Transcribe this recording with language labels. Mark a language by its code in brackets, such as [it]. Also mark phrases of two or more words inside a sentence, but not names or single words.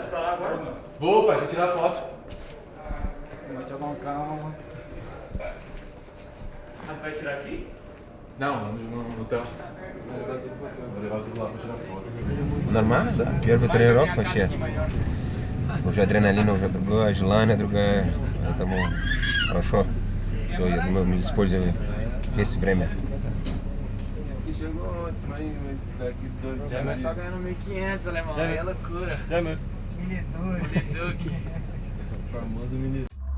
[pt] Boa, pai, deixa eu tirar foto. Começa com calma. Ah, tu vai tirar aqui? Não, no hotel. Vou levar tudo lá pra tirar foto. [ru] Нормально, да. Первая тренировка вообще. Уже адреналина уже другая, желание другое. Поэтому хорошо. Все, я думаю, мы используем весь время. [pt] Já vai só ganhando 1.500, alemão. Aí é loucura. Já, meu. Mini Duque. Famoso menino.